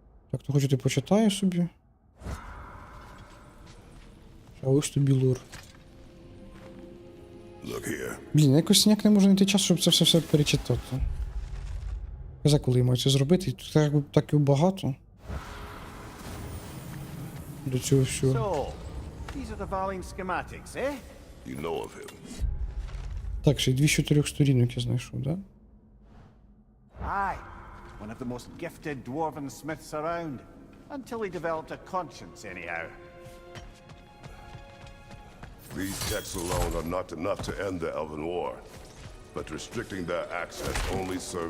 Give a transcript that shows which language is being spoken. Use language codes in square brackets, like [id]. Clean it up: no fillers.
[uk] Так, то хочете почитаю собі? А ось тобі лор. Блін, якось ніяк не можу знайти час, щоб це все перечитати. Каза, коли я маю це зробити, тут так і багато. До цього всього. [en] So, these are the Valine schematics, eh? You know of him. [uk] Так, ще й 2 з 4 сторінок я знайшов, да? [en] Aye, one of the most gifted dwarven smiths around. Until he developed a conscience, anyhow. These texts alone are not enough to end the Elven War. But restricting their access only serves